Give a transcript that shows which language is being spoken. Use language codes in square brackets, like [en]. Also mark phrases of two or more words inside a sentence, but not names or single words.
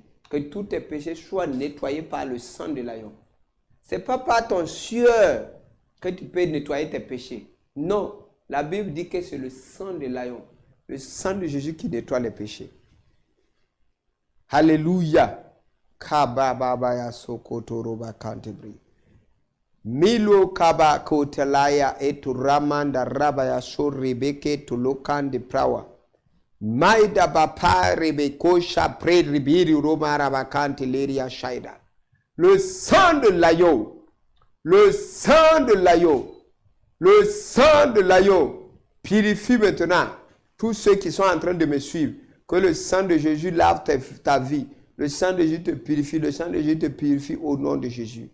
[fr] Que tous tes péchés soient nettoyés par le sang de l'agneau. Ce n'est pas par ton sueur que tu peux nettoyer tes péchés. Non, la Bible dit que c'est le sang de l'agneau. Le sang de Jésus qui nettoie les péchés. Alléluia. Kababaya sokotoroba kantebri. Milo kaba kotelaya etu ramanda rabaya so rebeke to lokan de prawa. Maida bapa rebeko shapre ribiri roma rabakante leria shaida. Le sang de l'agneau. Le sang de l'agneau. Le sang de l'agneau purifie maintenant tous ceux qui sont en train de me suivre. Que le sang de Jésus lave ta vie. Le sang de Jésus te purifie. Le sang de Jésus te purifie au nom de Jésus.